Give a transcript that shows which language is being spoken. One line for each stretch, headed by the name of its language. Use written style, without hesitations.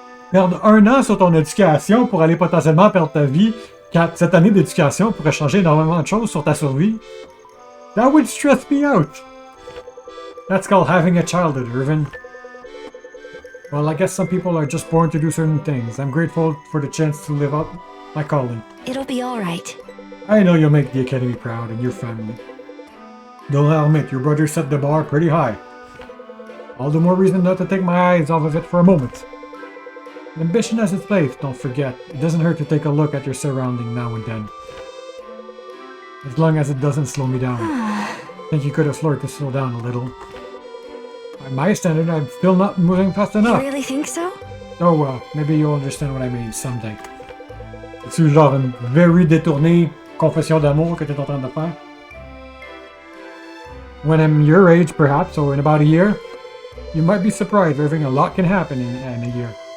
French: Perdre 1 an sur ton éducation pour aller potentiellement perdre ta vie, quand cette année d'éducation pourrait changer énormément de choses sur ta survie.
English: That would stress me out. That's called having a childhood, Irvin. Well, I guess some people are just born to do certain things. I'm grateful for the chance to live out my calling. It'll be alright. I know you'll make the Academy proud and your family. Though I'll admit, your brother set the bar pretty high. All the more reason not to take my eyes off of it for a moment. Ambition has its place, don't forget. It doesn't hurt to take a look at your surrounding now and then. As long as it doesn't slow me down. I think you could have learned to slow down a little. By my standard, I'm still not moving fast enough. You really think so? Oh well, maybe you'll understand what I mean someday.
French: C'est genre une very détournée confession d'amour que t'es en train de faire?
English: When I'm your age, perhaps, or in about a year, you might be surprised. Irving, a lot can happen in a year.